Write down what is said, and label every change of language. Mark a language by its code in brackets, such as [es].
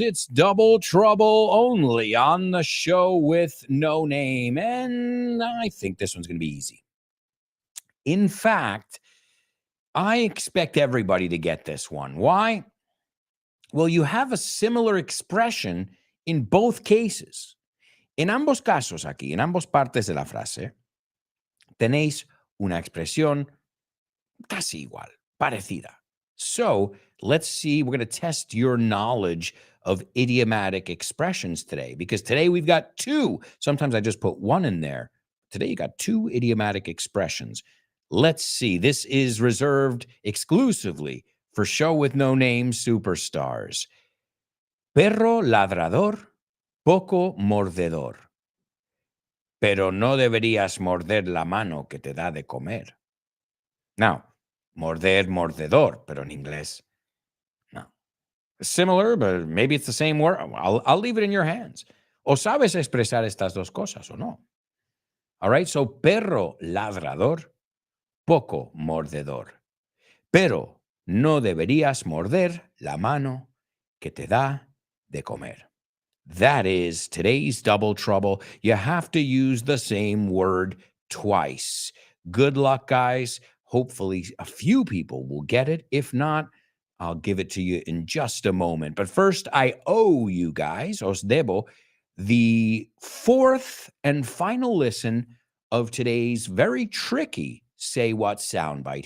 [en] It's Double Trouble only on the show with no name. And I think this one's going to be easy. In fact, I expect everybody to get this one. Why? Well, you have a similar expression in both cases. [es] En ambos casos aquí, en ambas partes de la frase, tenéis una expresión casi igual, parecida. [en] So let's see, we're going to test your knowledge of idiomatic expressions today, because today we've got two. Sometimes I just put one in there. Today you got two idiomatic expressions. Let's see. This is reserved exclusively for Show with No Name superstars. [es] Perro ladrador, poco mordedor. Pero no deberías morder la mano que te da de comer. Now, morder, mordedor, pero en inglés, no. [en] Similar, but maybe it's the same word. I'll leave it in your hands. [es] O sabes expresar estas dos cosas o no. [en] All right, so [es] perro ladrador, poco mordedor. Pero no deberías morder la mano que te da de comer. [en] That is today's double trouble. You have to use the same word twice. Good luck, guys. Hopefully, a few people will get it. If not, I'll give it to you in just a moment. But first, I owe you guys, [es] os debo, [en] the fourth and final listen of today's very tricky Say What soundbite.